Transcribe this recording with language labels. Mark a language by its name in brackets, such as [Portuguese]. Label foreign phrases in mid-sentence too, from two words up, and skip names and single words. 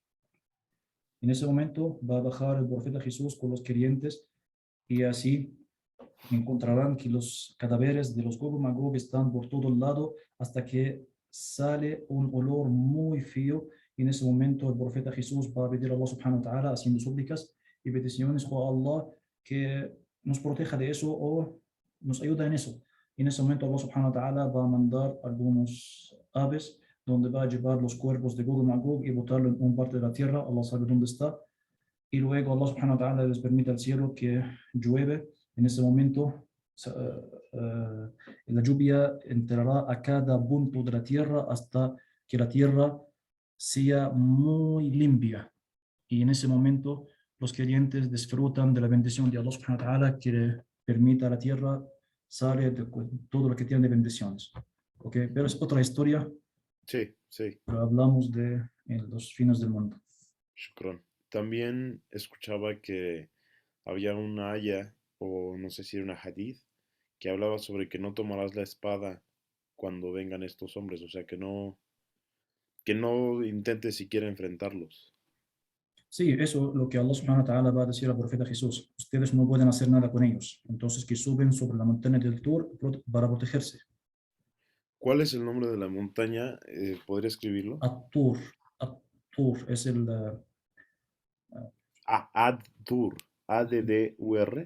[Spanish] En ese momento va a bajar el profeta Jesús con los creyentes y así encontrarán que los cadáveres de los Gog y Magog están por todo el lado hasta que sale un olor muy feo. Y en ese momento el profeta Jesús va a pedir a [Arabic] الله سبحانه وتعالى [Spanish] haciendo súplicas y peticiones a Allah que nos proteja de eso o nos ayuda en eso. Y en ese momento [Arabic] الله سبحانه وتعالى [Spanish] va a mandar algunos aves donde va a llevar los cuerpos de Gog y Magog y botarlo en una parte de la tierra. Allah sabe dónde está. Y luego [Arabic] الله سبحانه وتعالى [Spanish] les permite al cielo que llueve. En ese momento la lluvia entrará a cada punto de la tierra hasta que la tierra sea muy limpia. Y en ese momento los creyentes disfrutan de la bendición de [Arabic] الله سبحانه وتعالى [Spanish] que permite a la tierra sale de todo lo que tiene de bendiciones. ¿Okay? Pero es otra historia, Sí, sí, pero hablamos de los fines del mundo. shukran. También escuchaba que había una aya, o no sé si era una hadith, que hablaba sobre que no tomarás la espada cuando vengan estos hombres, o sea, que no intentes siquiera enfrentarlos. Sí, eso es lo que [Arabic] الله سبحانه وتعالى [Spanish] va a decir al profeta Jesús. Ustedes no pueden hacer nada con ellos. Entonces que suben sobre la montaña del Tur para protegerse. ¿Cuál es el nombre de la montaña? ¿Podría escribirlo? At-Tur. At-Tur es el Ah, Ad-Dur. A-D-D-U-R.